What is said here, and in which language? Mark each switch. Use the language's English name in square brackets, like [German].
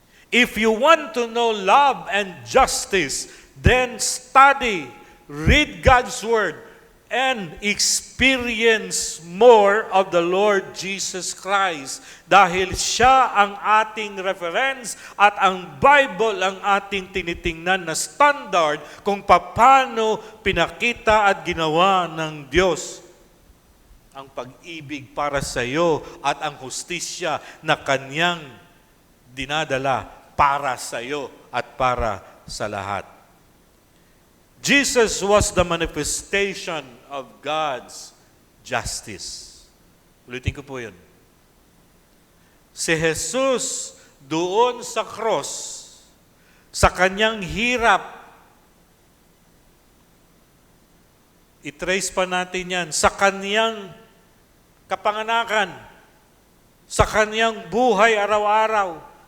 [English] If you want to know love and justice, then study, read God's Word, and experience more of the Lord Jesus Christ. [Filipino] Dahil siya ang ating reference at ang Bible ang ating tinitingnan na standard kung paano pinakita at ginawa ng Diyos ang pag-ibig para sa iyo at ang hustisya na kanyang dinadala para sa iyo at para sa lahat. [English] Jesus was the manifestation of God's justice. [Filipino] Ulitin ko po yun. Si Jesus doon sa cross, sa kanyang hirap, i-trace pa natin yan, sa kanyang kapanganakan, sa kanyang buhay araw-araw,